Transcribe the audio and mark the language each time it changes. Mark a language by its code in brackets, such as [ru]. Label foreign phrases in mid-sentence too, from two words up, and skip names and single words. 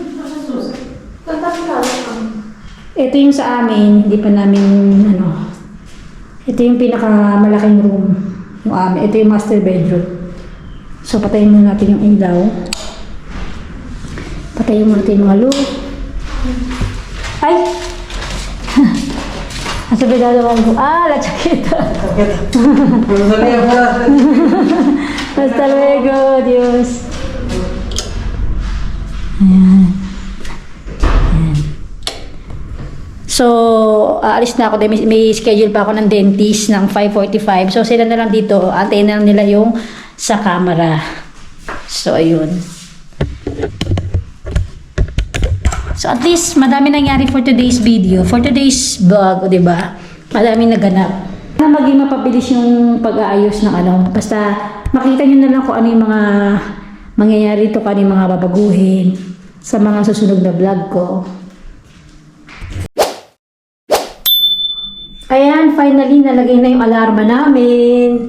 [tl] Ito yung sa amin, hindi pa namin, ito yung pinakamalaking room. Yung amin, ito yung master bedroom. So, patayin muna natin yung ilaw. Patayin muna natin yung mga loop. [ceb] Ay! Asa ba dadawang ko? [es] La chaqueta! Hasta luego, Dios! [tl] Ayan. Ayan. So, aalis na ako. May schedule pa ako ng dentist ng 5:45. So, sila na lang dito. Antayin na lang nila yung sa camera. So, ayun. [en] So, at least, [tl] madami nangyari [en] for today's video. For today's vlog, [tl] di ba? Madami naganap. Na maging mapabilis yung pag-aayos ng Basta, makita nyo na lang kung ano yung mga mangyayari ito, kung ano yung mga babaguhin sa mga susunod na vlog ko. Ayan, finally, nalagay na yung alarma namin.